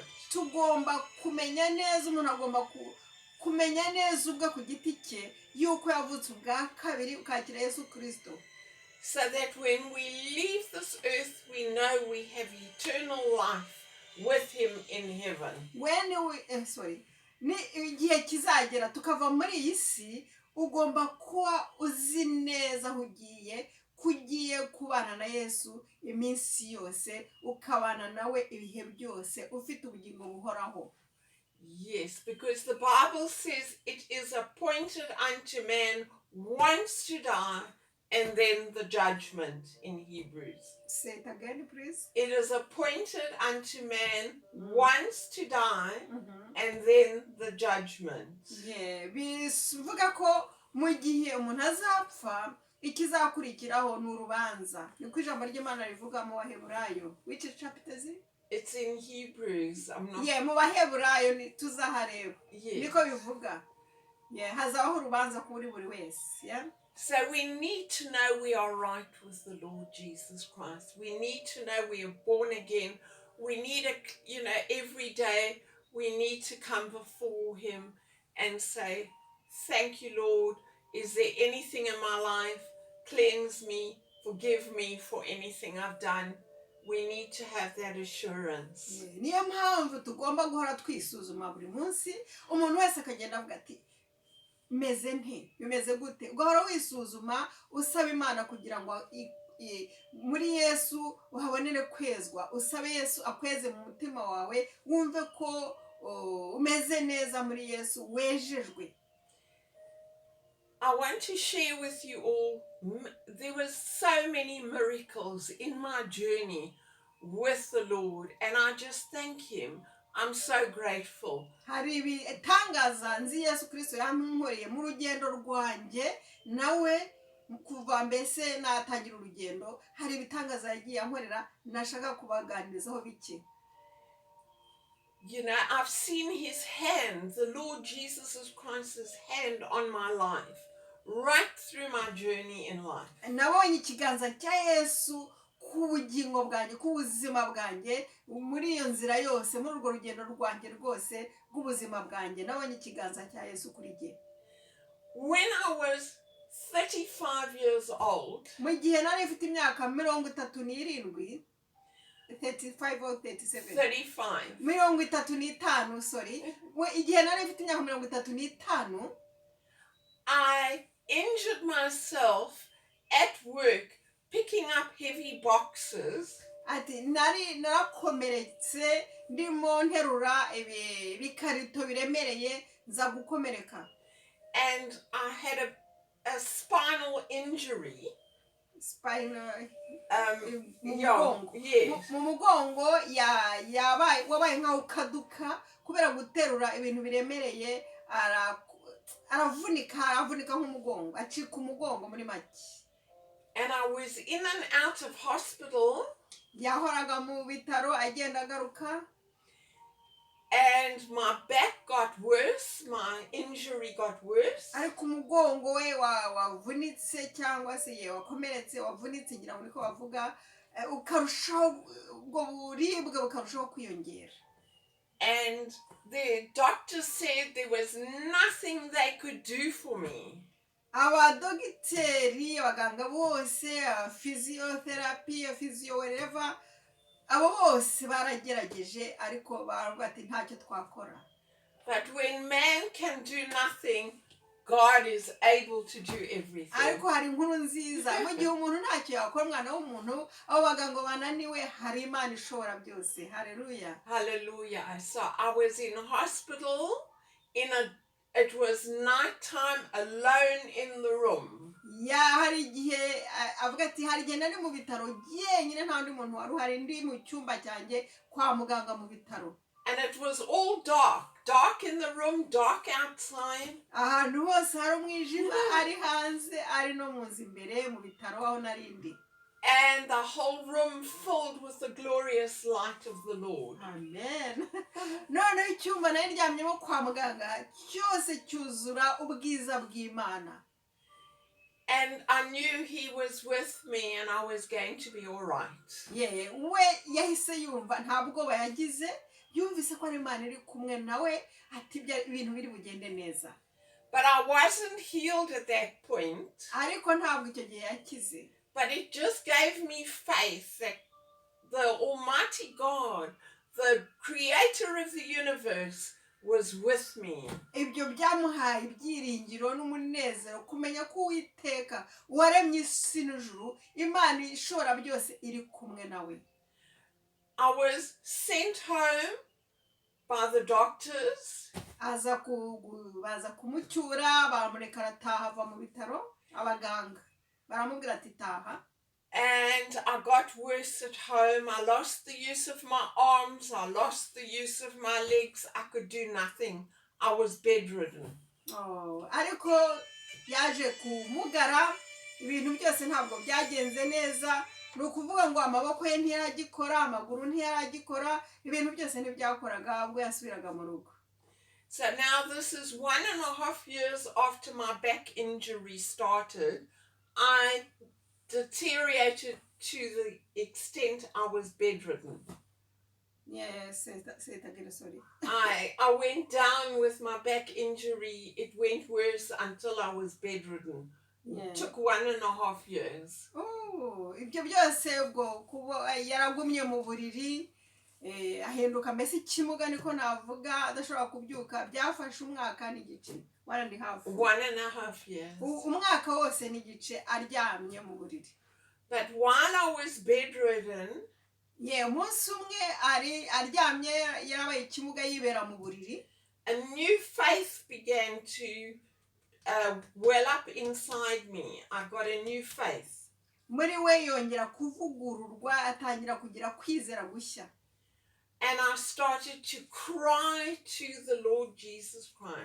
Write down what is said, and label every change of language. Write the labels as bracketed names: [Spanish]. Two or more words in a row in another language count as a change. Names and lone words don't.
[Kinyarwanda] Tugomba kumenya neza, umuntu agomba kumenya neza ubwa ku giti cye yuko yavutse ubwa kabiri ukakira Yesu Kristo. [English] So that when we leave this earth, we know we have eternal life with him in heaven. [Kinyarwanda] Ni igihe kizagera tukava muri iyi si, ugomba kuba uzi neza aho ugiye kugiye kubana na Yesu iminsi yose ukabana nawe ibihe byose ufite ubugingo buhoraho. [English] Yes, because the Bible says it is appointed unto man once to die and then the judgment in Hebrews. Say it again, please. It is appointed unto man once to die and then the judgment. Yeah, [Kinyarwanda] bivuga ko mu gihe umuntu azapfa ikizakurikiraho ni urubanza. Niko ijambo ry'Imana rivuga mu Baheburayo. [English] Which chapter is it? It's in Hebrews. I'm not. Yeah, [Kinyarwanda] mu Baheburayo tuzahareba. [English] Yes. [Kinyarwanda] Niko bivuga. Yeah, hazaho urubanza kuri buri wese. [English] Yeah. So we need to know we are right with the Lord Jesus Christ. We need to know we are born again. We need every day we need to come before Him and say, thank you, Lord. Is there anything in my life? Cleanse me, forgive me for anything I've done. We need to have that assurance. [Kinyarwanda] Niyo mpamvu tugomba guhora twisuzuma buri munsi, umuntu wese akagenda avuga ati meze nte, bimeze gute, ugahora wisuzuma usaba Imana kugira ngo muri Yesu uhabonere kwezwa, usabe Yesu akweze mu mutima wawe, wumve ko umeze neza muri Yesu, wejejwe. [English] I want to share with you all, there were so many miracles in my journey with the Lord, and I just thank Him. I'm so grateful. [Kinyarwanda] Hari ibitangaza nzi Yesu Kristo yankoreye mu rugendo rwanjye, nawe kuva mbese natangira urugendo, hari ibitangaza yagiye ankorera nashaka kubaganirizaho bike. [English] You know, I've seen His hand, the Lord Jesus Christ's hand on my life, right through my journey in life. [Kinyarwanda] Nabonye ikiganza cya Yesu ku bugingo bwanjye, ku buzima bwanjye, muri iyo nzira yose, muri urwo rugendo rwanjye rwose rw'ubuzima bwanjye, nabonye ikiganza cya Yesu kuri jye. [English] When I was 35 years old, [Kinyarwanda] mu gihe nari mfite imyaka 37, 35 or 37? [English] 35. 35, sorry. [Kinyarwanda] Igihe nari mfite imyaka 35, [English] I injured myself at work picking up heavy boxes. [Kinyarwanda] Ati narakomeretse ndimo nterura ibikarito biremereye nza gukomereka. [English] And I had a spinal injury. Spinal Yes. [Kinyarwanda] mu mugongo wabaye nkaho ukaduka kubera guterura ibintu biremereye, aravunika nk'umugongo, acika umugongo muri make. [English] And I was in and out of hospital. [Kinyarwanda] Yahoraga mu bitaro agenda agaruka. [English] And my back got worse, my injury got worse. [Kinyarwanda] Ariko umugongo we wavunitse cyangwa se wakomeretse, wavunitse ngira ngo niko bavuga, ukarushaho ubwo buribwe bukarushaho kwiyongera. [English] And the doctor said there was nothing they could do for me. [Kinyarwanda] Abadogiteri, abaganga bose, [English] physiotherapy, physio whatever, [Kinyarwanda] abo bose baragerageje ariko baravuga ati ntacyo twakora. [English] But when man can do nothing, God is able to do everything. [Kinyarwanda] Ariko hari inkuru nziza, mu gihe umuntu ntacyo yakora, umwana w'umuntu, abo baganga bananiwe, hari Imana ishobora byose. Hallelujah. Hallelujah. [English] So I was in hospital it was nighttime, alone in the room. [Kinyarwanda] Hari igihe avuga ati hari igihe nari mu bitaro yenyine nta ndi muntu wari uhari, ndi mu cyumba cyanjye kwa muganga mu bitaro. [English] And it was all dark in the room, dark outside. [Kinyarwanda] Ahantu hose hari umwijima, ari hanze, ari no mu nzu imbere mu bitaro aho nari ndi. [English] And the whole room filled with the glorious light of the Lord. Amen. [Kinyarwanda] None icyumba nari ndyamyemo kwa muganga cyose cyuzura ubwiza bw'Imana. [English] And I knew He was with me and I was going to be all right. [Kinyarwanda] We yahise yumva nta bwoba yagize, yumvise ko ari Imana iri kumwe nawe, ati ibintu biri bugende neza. [English] But I wasn't healed at that point. [Kinyarwanda] Ariko ntabwo icyo gihe yakize. [English] But it just gave me faith that the Almighty God, the creator of the universe, was with me. [Kinyarwanda] ibyo byamuhaye ibyiringiro n'umunezero kumenya ko Uwiteka waremye isi n'ijuru, Imana ishobora byose iri kumwe nawe. [English] I was sent home by the doctors, [Kinyarwanda] baza kumucyura, baramureka arataha, ava mu bitaro, abaganga baramubwira ati taha. [English] and I got worse at home. I lost the use of my arms, I lost the use of my legs. I could do nothing. I was bedridden. [Kinyarwanda] Ariko yaje kumugara, ibintu byose ntabwo byagenze neza. Ni ukuvuga ngo amaboko ye ntiyaragikora, amaguru ntiyaragikora, ibintu byose ntibyakoraga ubwo yasubiraga mu rugo. [English] So now this is 1.5 years after my back injury started. I deteriorated to the extent I was bedridden. Yes, say it again, sorry. I went down with my back injury. It went worse until I was bedridden. Yeah. It took 1.5 years. [Kinyarwanda] Ibyo byose ubwo kuba yaragumye mu buriri, ahinduka mbese ikimuga niko navuga, adashobora kubyuka, byafashe umwaka n'igice, 1.5. [English] 1.5 years. [Kinyarwanda] Umwaka wose n'igice aryamye mu buriri. [English] But while I was bedridden, [Kinyarwanda] umunsi umwe aryamye yarabaye ikimuga yibera mu buriri, [English] a new faith began to well up inside me. I got a new faith. [Kinyarwanda] Muri we yongera kuvugururwa, atangira kugira kwizera gushya. [English] And I started to cry to the Lord Jesus Christ.